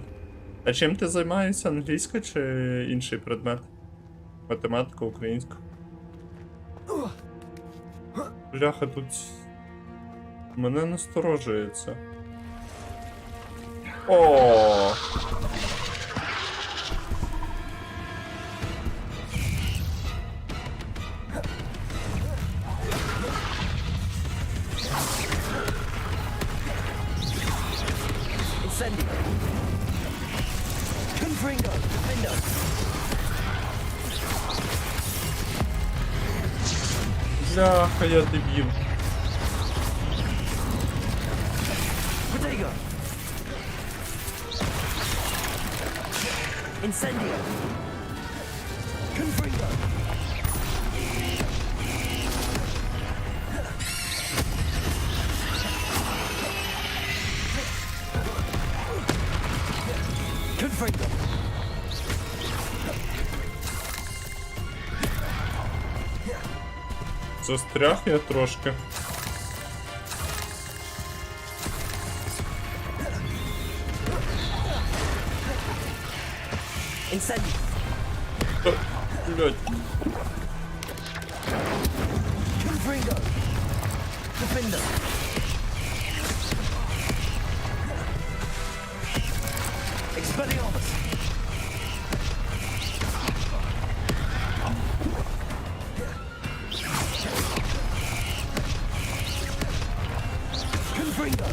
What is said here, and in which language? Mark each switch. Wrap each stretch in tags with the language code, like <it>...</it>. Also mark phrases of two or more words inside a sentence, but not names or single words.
<uk>А чим ти займаєшся? Англійська чи інший предмет? Математика, українська? Бляха, тут мене насторожує це. О!</uk> <la>Incendio. Confringo. Defendo.</la> <uk>Бляха, я дебіл.</uk> <la>Protego. Incendio. Confringo. Confringo.</la> <uk>Застряг я трошки.</uk> <la>Incendio.</la> <uk>Блять.</uk> <la>Confringo. Defendo. Expelliarmus. Confringo.</la>